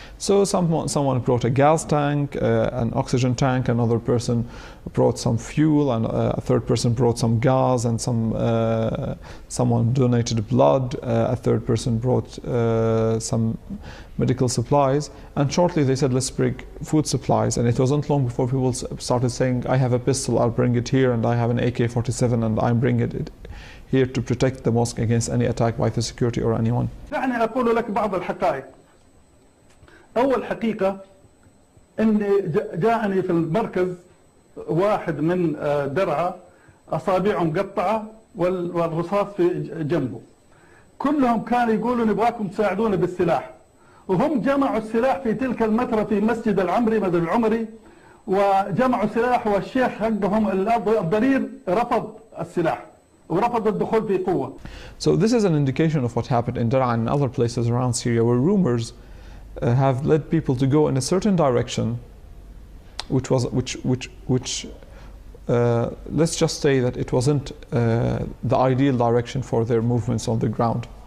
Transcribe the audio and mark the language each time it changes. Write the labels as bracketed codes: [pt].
[en] So someone brought a gas tank, an oxygen tank, another person brought some fuel, and a third person brought some gas, and someone donated blood, a third person brought some medical supplies, and shortly they said, let's bring food supplies. And it wasn't long before people started saying, I have a pistol, I'll bring it here, and I have an AK-47 and I'm bringing it here to protect the mosque against any attack by the security or anyone. [ar] دعني أقول لك بعض الحقائق. أول حقيقة إني جاءني في المركز واحد من درعا أصابعه مقطعة والرصاص في جنبه. كلهم كانوا يقولوا نبغاكم تساعدونا بالسلاح، وهم جمعوا السلاح في تلك المترة في مسجد العمري مسجد العمري، وجمعوا سلاح، والشيخ حقهم الضرير رفض السلاح ورفض الدخول في قوة. [en] So this is an indication of what happened in Dar'a and other places around Syria, where rumors have led people to go in a certain direction, which let's just say that it wasn't the ideal direction for their movements on the ground.